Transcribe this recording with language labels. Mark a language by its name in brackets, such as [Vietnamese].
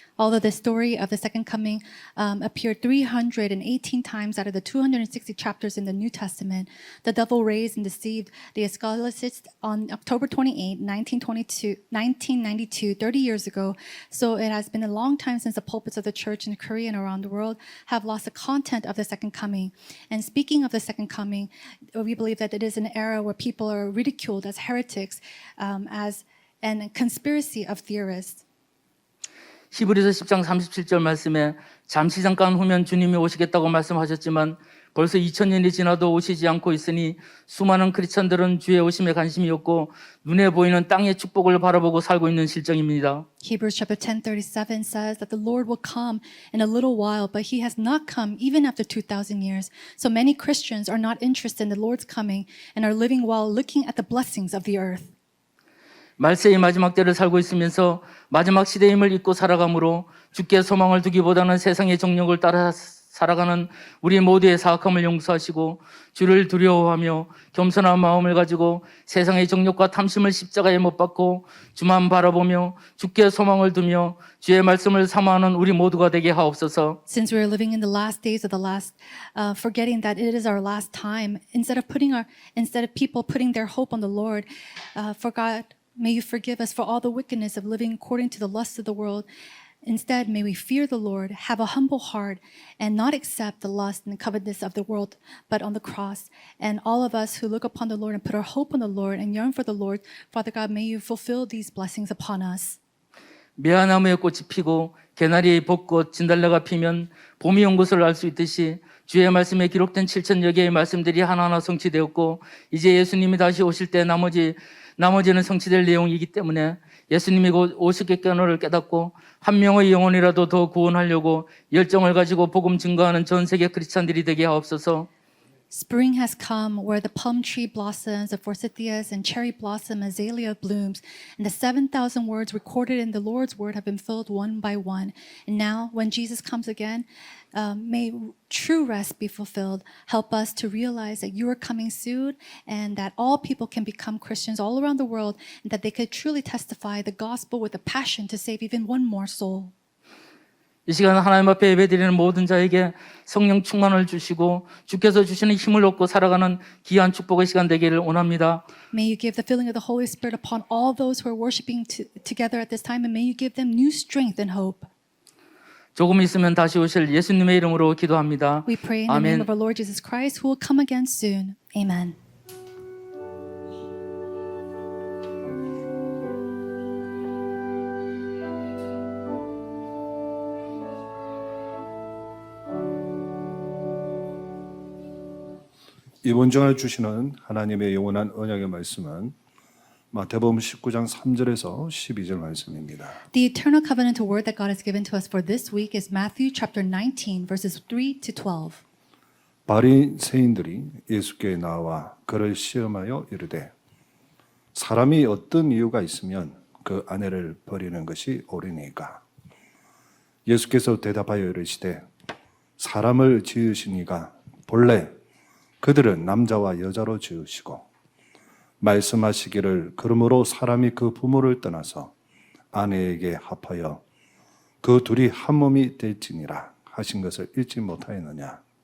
[English] Although the story of the second coming appeared 318 times out of the 260 chapters in the New Testament, the devil raised and deceived the scholastics on October 28, 1992, 30 years ago. So it has been a long time since the pulpits of the church in Korea and around the world have lost the content of the second coming. And speaking of the second coming, we believe that it is an era where people are ridiculed as heretics, as a conspiracy of theorists. [Korean] 히브리서 10장 37절 말씀에 잠시 잠깐 후면 주님이 오시겠다고 말씀하셨지만 벌써 2000년이 지나도 오시지 않고 있으니 수많은 크리스천들은 주의 오심에 관심이 없고 눈에 보이는 땅의 축복을 바라보고 살고 있는 실정입니다. [English] Hebrews chapter 10:37 says that the Lord will come in a little while, but He has not come even after 2,000 years. So many Christians are not interested in the Lord's coming and are living while looking at the blessings of the earth. [Korean] 말세의 마지막 때를 살고 있으면서 마지막 시대임을 잊고 살아가므로 주께 소망을 두기보다는 세상의 정욕을 따라 살아가는 우리 모두의 사악함을 용서하시고 주를 두려워하며 겸손한 마음을 가지고 세상의 정욕과 탐심을 십자가에 못 박고 주만 바라보며 주께 소망을 두며 주의 말씀을 사모하는 우리 모두가 되게 하옵소서. [English] Since we are living in the last days of the last, forgetting that it is our last time, instead of people putting their hope on the Lord, for God, may you forgive us for all the wickedness of living according to the lusts of the world. Instead, may we fear the Lord, have a humble heart, and not accept the lust and covetousness of the world, but on the cross. And all of us who look upon the Lord and put our hope on the Lord and yearn for the Lord, Father God, may you fulfill these blessings upon us. [Korean] 매화나무에 꽃이 피고 개나리의 벚꽃 진달래가 피면 봄이 온 것을 알 수 있듯이 주의 말씀에 기록된 7천여 개의 말씀들이 하나하나 성취되었고 이제 예수님이 다시 오실 때 나머지는 성취될 내용이기 때문에 예수님이 곧 오시겠거니를 깨닫고 한 명의 영혼이라도 더 구원하려고 열정을 가지고 복음 증거하는 전 세계 크리스찬들이 되게 하옵소서. [English] Spring has come where the plum tree blossoms, the forsythias and cherry blossom, azalea blooms, and the 7,000 words recorded in the Lord's word have been filled one by one. And now, when Jesus comes again, may true rest be fulfilled. Help us to realize that you are coming soon and that all people can become Christians all around the world and that they could truly testify the gospel with a passion to save even one more soul. [Korean] 이 시간 하나님 앞에 예배드리는 모든 자에게 성령 충만을 주시고 주께서 주시는 힘을 얻고 살아가는 귀한 축복의 시간 되기를 원합니다. [English] May you give the filling of the Holy Spirit upon all those who are worshiping together at this time, and may you give them new strength and hope. [Korean] 조금 있으면 다시 오실 예수님의 이름으로 기도합니다. [English] We pray in the [Korean] 아멘. [English] name of our Lord Jesus Christ, who will come again soon. Amen. [Korean] 이번 주간에 주시는 하나님의 영원한 언약의 말씀은 마태복음 19장 3절에서 12절 말씀입니다. [English] The eternal covenant word that God has given to us for this week is Matthew chapter 19, verses 3 to 12. [Korean] 바리새인들이 예수께 나와 그를 시험하여 이르되 사람이 어떤 이유가 있으면 그 아내를 버리는 것이 옳으니까. 예수께서 대답하여 이르시되 사람을 지으시니가 본래 그들은 남자와 여자로 지으시고 말씀하시기를 그러므로 사람이 그 부모를 떠나서 아내에게 합하여 그 둘이 한 몸이 될지니라 하신 것을 읽지 못하였느냐.